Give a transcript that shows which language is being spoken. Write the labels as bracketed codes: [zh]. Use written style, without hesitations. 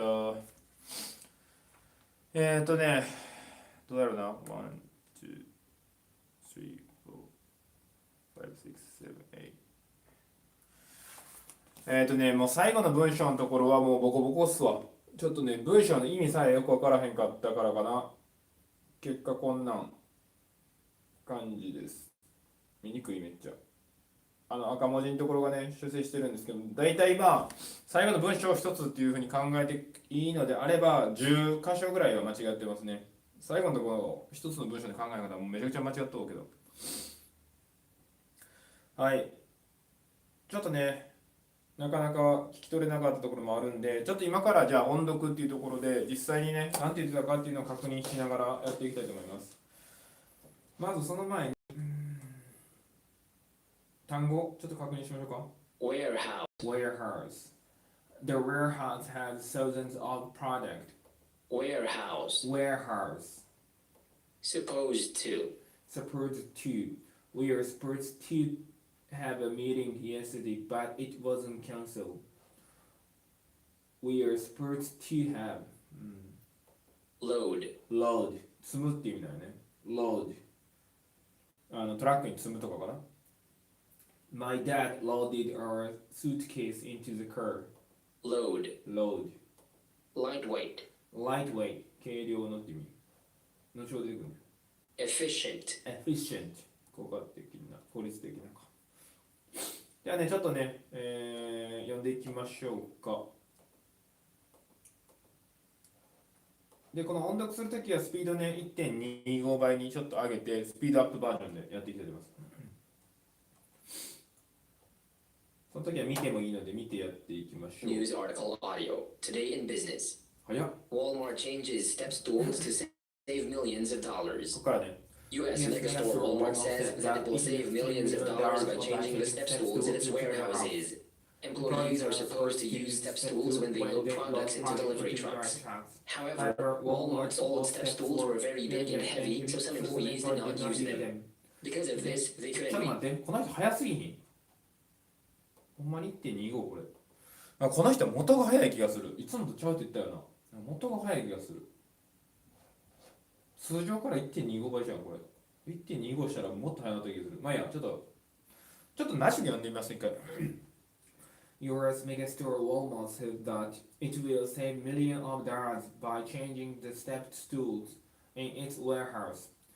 [ja] どうだろうな。 [en] ワン、ツー、 three, four, five, six, seven, eight. [ja] もう最後の文章のところはもうボコボコっすわ。ちょっとね、文章の意味さえよくわからへんかったからかな。結果こんなん感じです。見にくいめっちゃ。赤文字のところがね、修正してるんですけど、大体まあ、最後の文章を一つっていうふうに考えていいのであれば、10箇所ぐらいは間違ってますね。最後のところ、一つの文章で考え方はもうめちゃくちゃ間違っとうけど。はい。ちょっとね、なかなか聞き取れなかったところもあるんで、ちょっと今からじゃあ音読っていうところで、実際にね、何て言ってたかっていうのを確認しながらやっていきたいと思います。まずその前に、単語、ちょっと確認しましょうか。 [en] Warehouse. Warehouse. The warehouse has thousands of product. Warehouse. Warehouse. Supposed to. Supposed to. We are supposed to have a meeting yesterday, but it wasn't cancelled. We are supposed to have. Load. Load. [ja] 積むっていう意味だよね。 [en] Load. [ja] トラックに積むとかかな。 [en] My dad loaded our suitcase into the car. Load. Load. Lightweight. Lightweight. [ja] 軽量のって意味。後ほど出てくる。 [en] Efficient. Efficient. [ja] 効果的な、効率的なか。ではね、ちょっとね、読んでいきましょうか。で、この音読するときはスピードね、1.25 倍にちょっと上げて、スピードアップバージョンでやっていきたいと思います。その時は見てもいいので見てやっていきましょう。 [en] News article audio. Today in business. [ja] 早っ。 [en] Walmart changes steps tools to save millions of dollars. [ja] ここからね。 [en] U.S. megastore Walmart says that it will save millions of dollars by changing the step stools in its warehouses. Employees are supposed to use step stools when they load products into delivery trucks. However, Walmart's old step stools were very big and heavy, so some employees did not use them. Because of this, they [ja] ちょっ [en] couldn't [ja] と待って、この人早すぎひん。ほんまに 1.25 これ。この人元が早い気がする。いつもとちゃうって言ったよな。元が早い気がする。通常から 1.25 倍じゃん、これ。1.25 したらもっと早かった気がする。まあいいや、ちょっとなしで読んでみます、一回。 [en] US megastore Walmart said that it will save millions of dollars by changing the step stools in its warehouse.